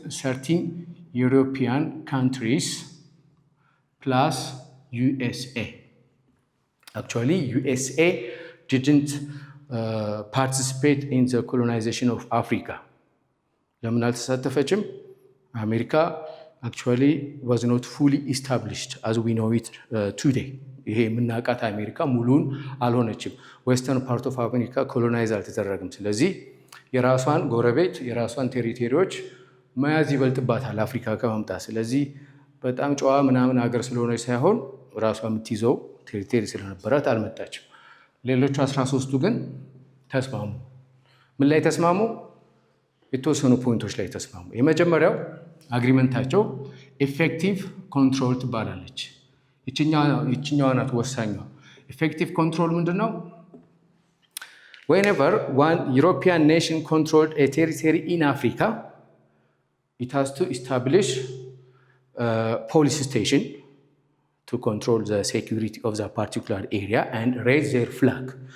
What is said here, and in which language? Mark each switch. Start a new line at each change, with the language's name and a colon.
English: 13 ዩሮፒያን ካንትሪስ ፕላስ USA. Actually, USA didn't participate in the colonization of Africa.
Amharic: ለምን አልተሳተፈችም?
English: አሜሪካ actually was not fully established as we know it today.
Amharic: ይሄ የምናውቃት አሜሪካ ሙሉን አልሆነችም።
English: ዌስተርን ፓርት ኦፍ አሜሪካ
Amharic: ኮሎናይዝ አልተደረገም። ስለዚህ የራሷን ጎረቤት የራሷን ቴሪቶሪዎች መያዝ ይበልጥባታል አፍሪካ ከመምጣት። ስለዚህ በጣም ጨዋ ምናምን ሀገር ስለሆነች ሳይሆን ራሷ የምትይዘው ቴሪቶሪ ስለነበራት አልመጣችም። ሌሎቹ 13ቱ ግን ተስማሙ። ምን ላይ ተስማሙ? የተወሰኑ ፖይንቶች ላይ ተስማሙ። የመጀመሪያው አግሪመንታቸው ኤፌክቲቭ ኮንትሮል ትባላለች። ይችኛዋ ናት ወሳኟ። ኤፌክቲቭ ኮንትሮል ምንድን ነው?
English: Whenever one European nation controlled a territory in Africa, it has to establish a police station to control the security of the particular area and raise their flag.